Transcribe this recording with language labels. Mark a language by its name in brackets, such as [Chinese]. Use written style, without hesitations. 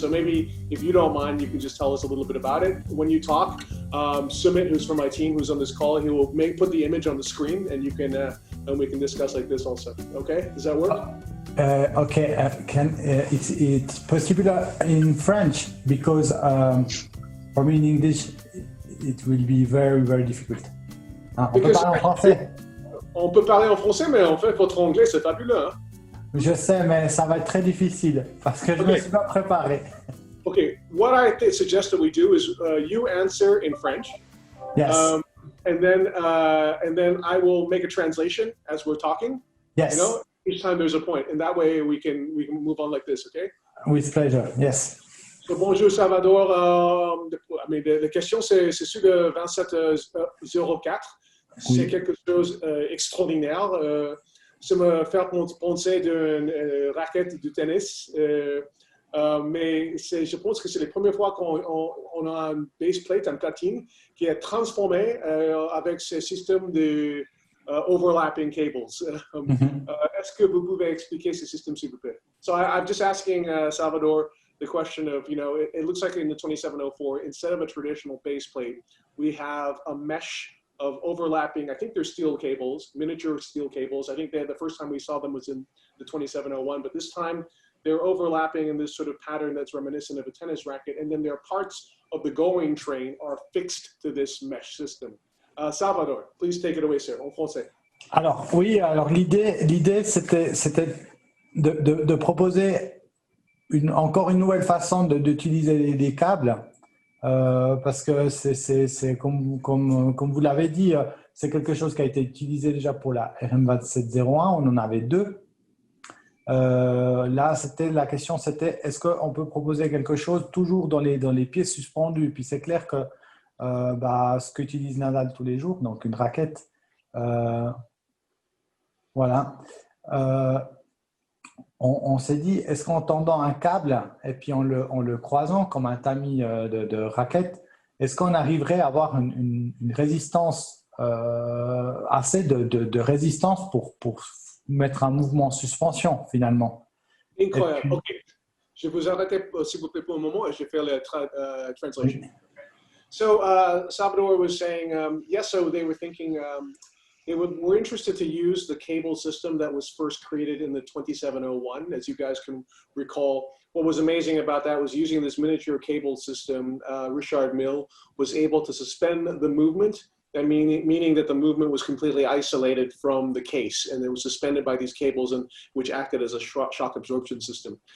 [English] So maybe if you don't mind, you can just tell us a little bit about it. When you talk, Sumit, who's from my team, who's on this call, he will put the image on the screen, and you can and we can discuss like this also. Okay, does that work? Okay, it's possible in French because for me in English it will be very, very difficult. [French] On peut parler en français. On peut parler en français, mais en fait votre anglais c'est fabuleux. Hein? Je sais, mais ça va être très difficile parce que je ne me suis pas préparé. [English] Okay, what I suggest that we do is you answer in French. Yes. And then I will make a translation as we're talking. Yes. You know, each time there's a point, and that way we can move on like this, okay? With pleasure. Yes. So, [French] bonjour Salvador. La question c'est sur le 2704. Oui. C'est quelque chose d'extraordinaire. Ça me fait penser d'une raquette de tennis. Mais je pense que c'est la première fois qu'on a une base plate en platine qui est transformée avec ce système de [English] overlapping cables. [French] Est-ce que vous pouvez expliquer ce système, s'il vous plaît? [English] So I'm just asking Salvador the question of, it looks like in the 2704, instead of a traditional base plate, we have a mesh of overlapping, I think they're steel cables, miniature steel cables. I think the first time we saw them was in the 2701, but this time they're overlapping in this sort of pattern that's reminiscent of a tennis racket, and then their parts of the going train are fixed to this mesh system. Salvador, please take it away, sir, [French] en français. Alors, oui, l'idée c'était de proposer encore une nouvelle façon d'utiliser les câbles, parce que c'est comme vous l'avez dit, c'est quelque chose qui a été utilisé déjà pour la RM2701, on en avait deux. Là, la question c'était est-ce qu'on peut proposer quelque chose toujours dans les pieds suspendus? Puis c'est clair que ce qu'utilise Nadal tous les jours, donc une raquette, voilà. On s'est dit, est-ce qu'en tendant un câble et puis en le croisant comme un tamis de raquette, est-ce qu'on arriverait à avoir une résistance, assez de résistance pour mettre un mouvement en suspension finalement? Incroyable. Puis, OK. Je vais vous arrêter s'il vous plaît pour un moment et je vais faire la translation. Oui. [English] So Salvador was saying, yes, so they were thinking they were interested to use the cable system that was first created in the 2701. As you guys can recall, what was amazing about that was using this miniature cable system, Richard Mille was able to suspend the movement, meaning that the movement was completely isolated from the case, and it was suspended by these cables, which acted as a shock absorption system.